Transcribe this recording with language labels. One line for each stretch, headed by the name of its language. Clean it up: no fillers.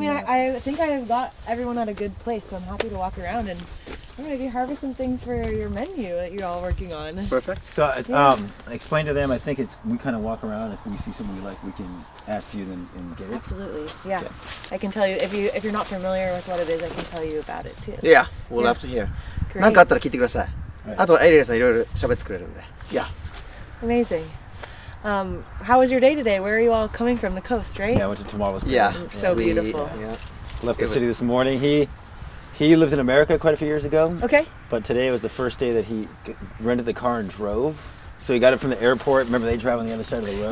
English: mean, I think I've got everyone at a good place, so I'm happy to walk around and maybe harvest some things for your menu that you're all working on. Perfect. So explain to them. I think we kind of walk around. If we see something we like, we can ask you and get it. Absolutely, yeah. I can tell you if you're not familiar with what it is, I can tell you about it too. Yeah, we'll Yeah. love to hear. Great.
Japanese: 何かあったら聞いてください。あとエリアさんいろいろ喋ってくれるんで。
English: Yeah. Amazing. How was your day today? Where are you all coming from? The coast, right? Yeah, I went to Tamales Bay. Yeah. So beautiful. Yeah. Left the city this morning. He lived in America quite a few years ago. Okay. But today was the first day that he rented the car and drove. So he got it from the airport. Remember, they drive on the other side of the road.